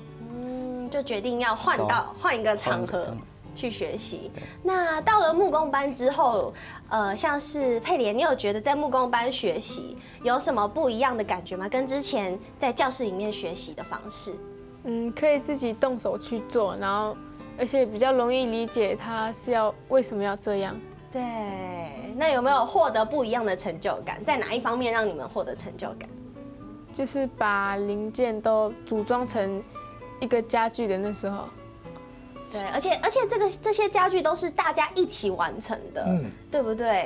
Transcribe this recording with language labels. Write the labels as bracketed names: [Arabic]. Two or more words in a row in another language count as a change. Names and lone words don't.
[Chinese] 就決定要換一個場合去學習。那到了木工班之後，像是佩蓮，你有覺得在木工班學習有什麼不一樣的感覺嗎？跟之前在教室裡面學習的方式？可以自己動手去做，然後而且比較容易理解他是為什麼要這樣。对，那有没有获得不一样的成就感？在哪一方面让你们获得成就感？就是把零件都组装成一个家具的那时候。对，而且这些家具都是大家一起完成的，对不对？